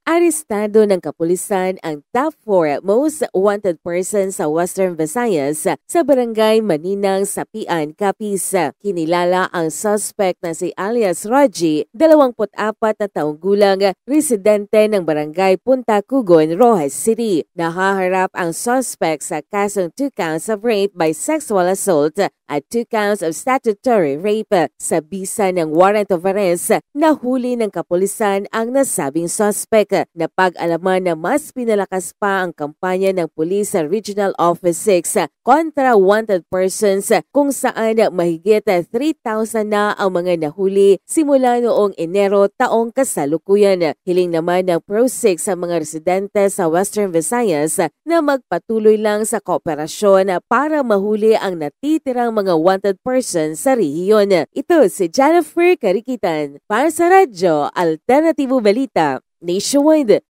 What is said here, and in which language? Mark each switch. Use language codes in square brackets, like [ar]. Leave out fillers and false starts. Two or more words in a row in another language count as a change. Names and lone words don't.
[tl] Arestado ng kapulisan ang top 4 [en] most wanted persons [tl] sa Western Visayas sa Barangay Maninang, Sapian, Capiz. Kinilala ang suspect na si alias Raji, 24 na taong gulang, residente ng Barangay Punta Cugon, Rojas City. Nahaharap ang suspect sa kasong 2 [en] counts of rape by sexual assault [tl] at 2 [en] counts of statutory rape. [tl] Sa bisa ng [en] warrant of arrest, [tl] nahuli ng kapulisan ang nasabing suspect. Napag-alaman na mas pinalakas pa ang kampanya ng pulis sa Regional Office 6 kontra [en] wanted persons [tl] kung saan mahigit 3,000 na ang mga nahuli simula noong Enero taong kasalukuyan. Hiling naman ng Pro-6 sa mga residente sa Western Visayas na magpatuloy lang sa kooperasyon para mahuli ang natitirang mga [en] wanted persons [tl] sa rehiyon. Ito si Jennifer Cariquitan para sa Radyo Alternatibo Balita Nationwide.